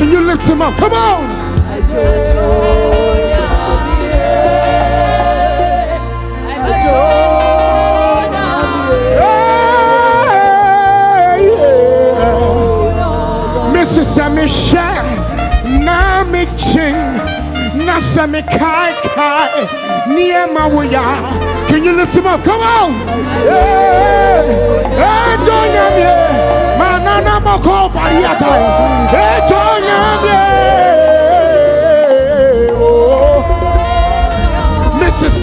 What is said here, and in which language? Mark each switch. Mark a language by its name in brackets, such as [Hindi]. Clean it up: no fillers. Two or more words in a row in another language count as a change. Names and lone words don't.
[English] lift him up. Come on. Mrs. Amisha, Nami Ching, Nasami Kai Kai, Niema Wuya. Can you lift him up? Come on. Madina-Abokobi. Mrs.